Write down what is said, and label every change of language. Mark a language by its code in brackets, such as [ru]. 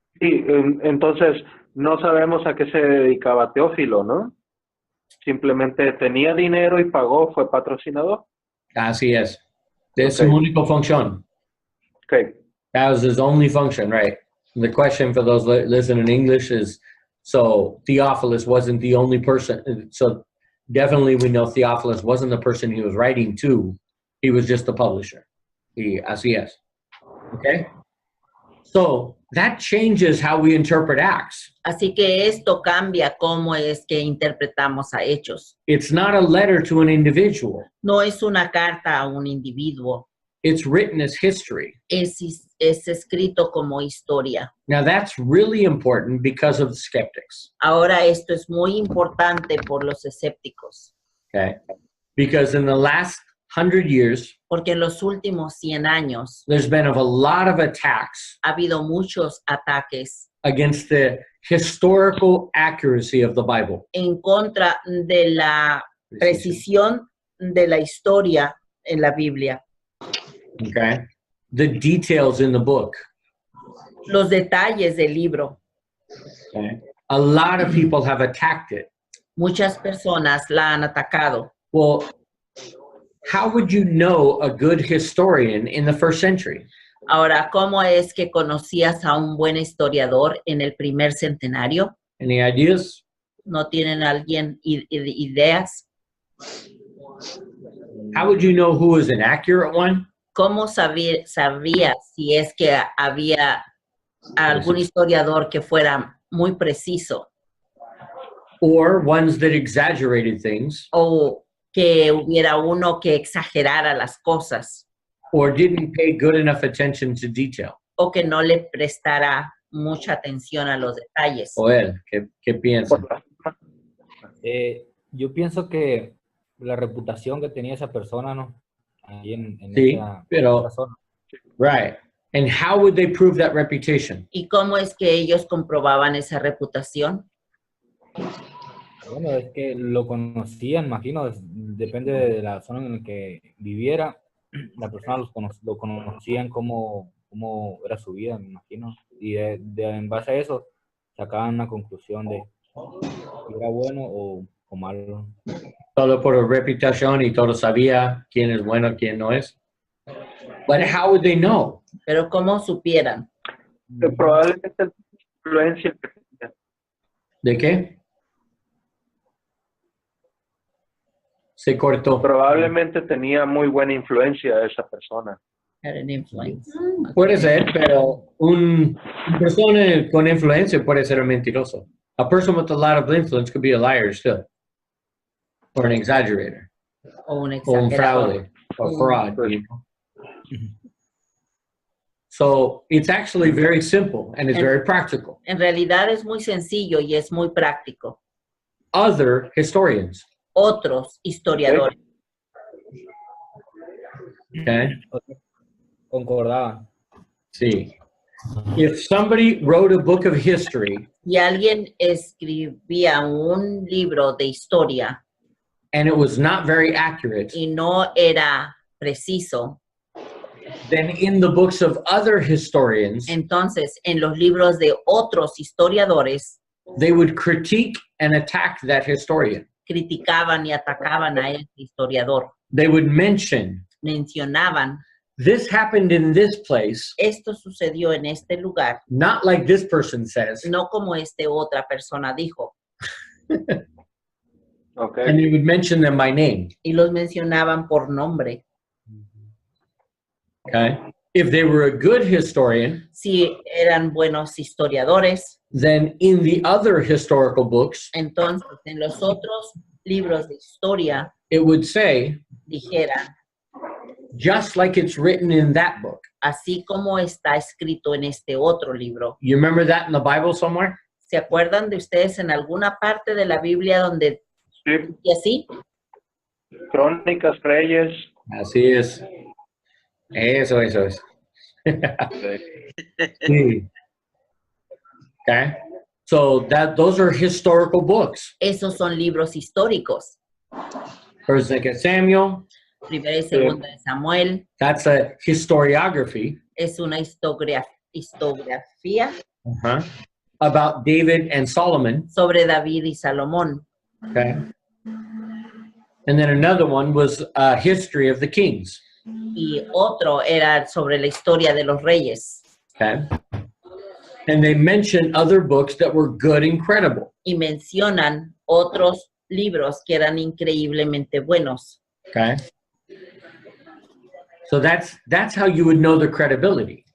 [es] Sí, entonces no sabemos a qué se dedicaba Teófilo, ¿no? Simplemente tenía dinero y pagó, fue patrocinador. Así es. Es su [en] Okay. [es] única función. [en] Okay. That was his only function, right? The question for those listening in English is, so Theophilus wasn't the only person. So definitely we know Theophilus wasn't the person he was writing to. He was just the publisher. [es] Así es. [en] Okay? So that changes how we interpret Acts. [es] Así que esto cambia cómo es que interpretamos a Hechos. [en] It's not a letter to an individual. [es] No es una carta a un individuo, [en] It's written as history. [es] es escrito como historia. [en] Now that's really important because of the skeptics. [es] Ahora esto es muy importante por los escépticos, [en] Okay? Because in the last 100 years, [es] porque en los últimos 100 años [en] there's been a lot of attacks [es] ha habido muchos ataques [en] against the historical accuracy of the Bible. [es] en contra de la precisión de la historia en la Biblia. [en] Okay? The details in the book. [es] Los detalles del libro. [en] Okay? A lot of people have attacked it. [es] Muchas personas la han atacado. [en] Well, how would you know a good historian in the first century? [es] Ahora, ¿cómo es que conocías a un buen historiador en el primer centenario? [en] Any ideas? [es] ¿No tienen alguien ideas? [en] How would you know who was an accurate one? [es] ¿Cómo sabía si es que había algún historiador que fuera muy preciso [en] Or ones that exaggerated things [es] o que hubiera uno que exagerara las cosas [en] or didn't pay good enough attention to detail? [es] o que no le prestara mucha atención a los detalles? Joel, ¿qué piensas? Yo pienso que la reputación que tenía esa persona, ¿no? Ahí en Sí, esa pero- zona. [en] Right. And how would they prove that reputation? [es] ¿Y cómo es que ellos comprobaban esa reputación? Bueno, es que lo conocían, imagino, depende de la zona en la que viviera, la persona lo conocían cómo era su vida, me imagino. Y en base a eso, sacaban una conclusión de si era bueno o malo. Solo por reputación y todo sabía quién es bueno, quién no es. [en] But how would they know? [es] Pero ¿cómo supieran? Probablemente la influencia que tenía. ¿De qué? Se cortó. Probablemente tenía muy buena influencia esa persona. [en] Had an influence. [es] Puede ser, pero una persona con influencia puede ser un mentiroso. [en] A person with a lot of influence could be a liar still. Or an exaggerator. [es] O un [en] Or un [es] exagerador. [en] fraude. Or fraud. You know? So it's actually very simple and it's very practical. [es] En realidad es muy sencillo y es muy práctico. [en] Other historians. [es] Otros historiadores. [en] Okay? [es] Concordaban. [en] See. If somebody wrote a book of history [es] Y alguien escribía un libro de historia [en] and it was not very accurate, [es] y no era preciso, [en] then in the books of other historians, [es] entonces en los libros de otros historiadores [en] they would critique and attack that historian. [es] criticaban y atacaban a ese historiador. [en] They would mention, [es] Mencionaban, [en] this happened in this place, [es] esto sucedió en este lugar, [en] not like this person says, [es] no como otra persona dijo. [en] Okay. and they would mention them by name. [es] Y los mencionaban por nombre. [en] Okay? If they were a good historian, [es] Si eran buenos historiadores, [en] then in the other historical books, [es] entonces en los otros libros de historia [en] it would say, [es] dijeran, [en] just like it's written in that book. [es] así como está escrito en este otro libro. [en] You remember that in the Bible somewhere? [es] ¿Se acuerdan de ustedes en alguna parte de la Biblia donde Sí, y así? Crónicas, Reyes. Así es. Eso es. Sí. Okay. [en] So those are historical books. [es] Esos son libros históricos. [en] First and Samuel, [es] Primera y segunda de Samuel [en] that's a historiography [es] es una historiografía [en] about David and Solomon. [es] sobre David y Salomón. [en] Okay. And then another one was a history of the kings. [es] Y otro era sobre la historia de los reyes. [en] Okay. And they mention other books that were good and credible. [es] Y mencionan otros libros que eran increíblemente buenos. [en] Okay. So that's how you would know the credibility.